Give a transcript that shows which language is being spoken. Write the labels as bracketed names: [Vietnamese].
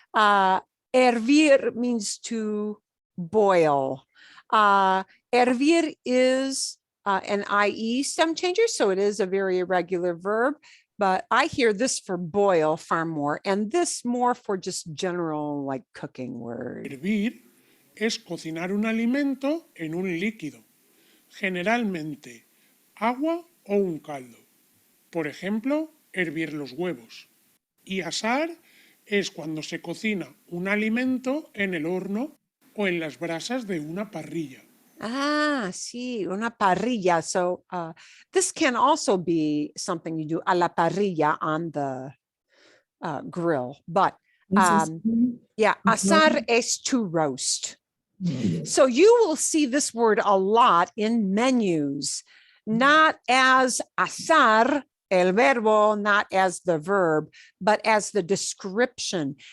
[English] Hervir means to boil. Hervir is an IE stem changer, so it is a very irregular verb. But I hear this for boil far more, and this more for just general like cooking word. [Spanish] Hervir es cocinar un alimento en un líquido, generalmente agua o un caldo. Por ejemplo, hervir los huevos. Y asar es cuando se cocina un alimento en el horno o en las brasas de una parrilla. Ah, sí, una parrilla. [English] So this can also be something you do [Spanish] a la parrilla [English] on the grill. But yeah, asar es to roast. So you will see this word a lot in menus, not as [Spanish] asar, el verbo, [English] not as the verb, but as the description.